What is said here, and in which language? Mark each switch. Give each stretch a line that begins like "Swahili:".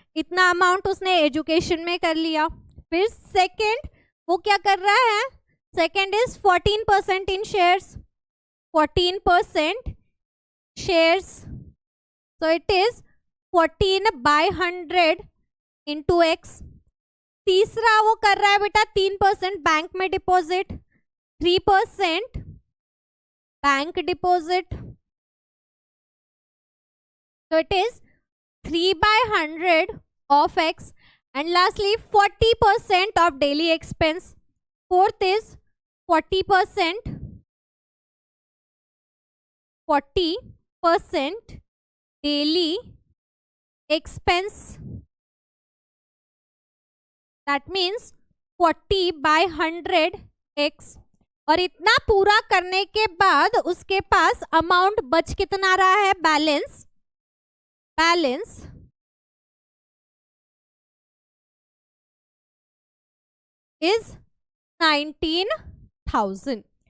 Hindi: इतना अमाउंट उसने एजुकेशन में कर लिया। फिर सेकंड वो क्या कर रहा है, second is 14% in shares, 14% shares,
English: so it is 14/100 into x।
Hindi: तीसरा वो कर रहा है बेटा 3% बैंक में deposit, 3% bank deposit,
English: so it is 3/100 of x। and lastly 40% of daily expense, fourth is 40% daily expense, that means 40/100 x।
Hindi: और इतना पूरा करने के बाद उसके पास अमाउंट बच कितना रहा है,
English: Balance is 19,000।